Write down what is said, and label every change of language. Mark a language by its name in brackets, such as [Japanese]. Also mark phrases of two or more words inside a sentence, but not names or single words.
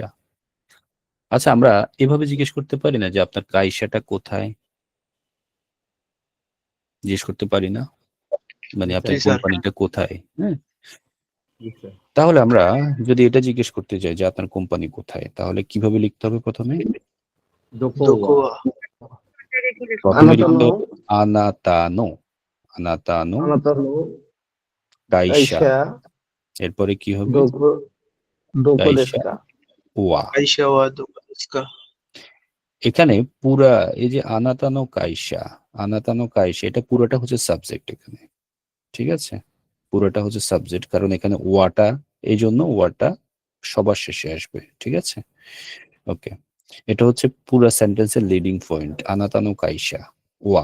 [Bangla] আচ্ছা, আমরা এভাবে জিজ্ঞেস করতে পারি না যে আপনার কাইসাটা কোথায়? জিজ্ঞেস করতে পারি না? মানে আপনার জি, স্যার। কোম্পানিটা কোথায়? হ্যাঁ, [Japanese] ですか。 [Bangla] তাহলে আমরা যদি এটা জিজ্ঞেস করতে যাই যে আপনার কোম্পানি কোথায়, তাহলে কিভাবে লিখতে হবে? প্রথমে [Japanese] どこどこはは [English] English [Bangla] প্রথমে বলতে লিখলো হবে। [Japanese] あなたの、あなたのあなたの কাইশা, কাইশা [Bangla] এরপরে কি হবে? [Japanese] どこ どこ কাইশা দেস্কা। ওয়া। Kaisha wa doka desu ka? [Bangla] এখানে পুরা এই যে [Japanese] あなたの会社、あなたの会社, [Bangla] এটা পুরোটা হচ্ছে সাবজেক্ট এখানে, ঠিক আছে? পুরোটা হচ্ছে সাবজেক্ট, কারণ এখানে ওয়াটা, এই জন্য ওয়াটা সবার শেষে আসবে, ঠিক আছে? ওকে, এটা হচ্ছে পুরো সেন্টেন্সের [English] leading point, [Japanese] あなたの会社は.